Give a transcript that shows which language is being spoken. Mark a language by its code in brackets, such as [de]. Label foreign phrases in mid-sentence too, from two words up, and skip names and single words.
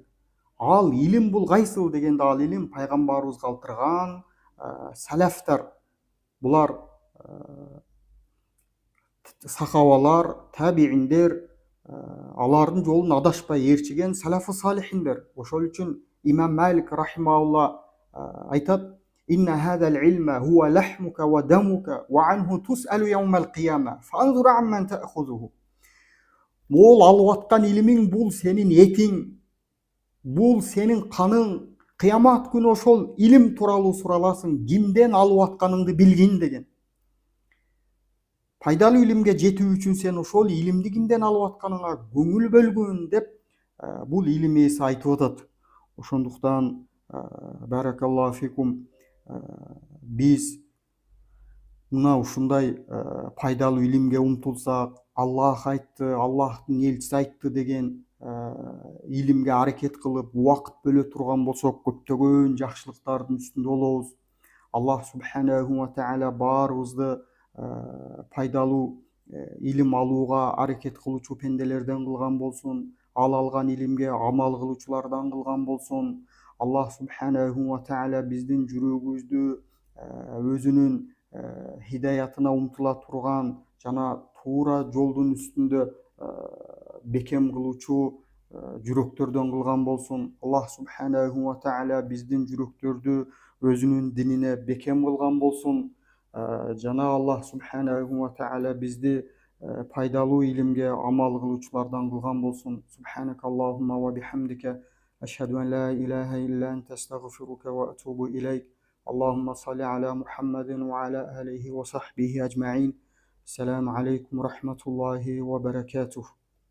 [ky] Ал илим бул кайсыл дегенде, ал илим пайгамбарыбызга калтырган салафтар. Булар сахабалар, табииндер, алардын жолун адашпай ээрчиген салафы салихиндер. Ошол үчүн Имам Малик рахимахулла айтат: [ar] إن هذا العلم هو لحمك ودمك وعنه تسأل يوم القيامة فانظر عمن تأخذه. [ky] Мол алып аткан илимиң бул сенин этиң, бул сенин каның. Кыямат күнү ошол илим тууралуу сураласың, кимден алып атканыңды билгин деген. Пайдалуу илимге жетүү үчүн сен ошол илимди кимден алып атканыңа көңүл бөлгүн деп бул илим ээси айтып атат. Ошондуктан [ar] بارك الله فيكم, [ky] биз мына ушундай пайдалуу илимге умтулсак, Аллах айтты, Аллахтын элчиси айтты деген илимге аракет кылып, убакыт бөлө турган болсок, көптөгөн жакшылыктардын үстүндө болобуз. Аллах [ar] سبحانه وتعالى [ky] баарыбызды пайдалуу илим алууга аракет кылуучу пенделерден кылган болсун. Ал алган илимге амал кылуучулардан кылган болсун. Аллах [ar] سبحانه وتعالى [ky] биздин жүрөгүбүздү өзүнүн хидаятына умтула турган жана туура жолдун үстүндө бекем кылуучу жүрөктөрдөн кылган болсун. Аллах [ar] سبحانه وتعالى [ky] биздин жүрөктөрдү өзүнүн динине бекем кылган болсун. Жана Аллах [ar] سبحانه وتعالى [ky] бизди пайдалуу илимге амал кылуучулардан кылган болсун. [ar] سبحانك اللهم وبحمدك أشهد أن لا إله إلا أنت أستغفرك وأتوب إليك. اللهم صل على محمد وعلى آله وصحبه أجمعين. السلام عليكم ورحمة الله وبركاته.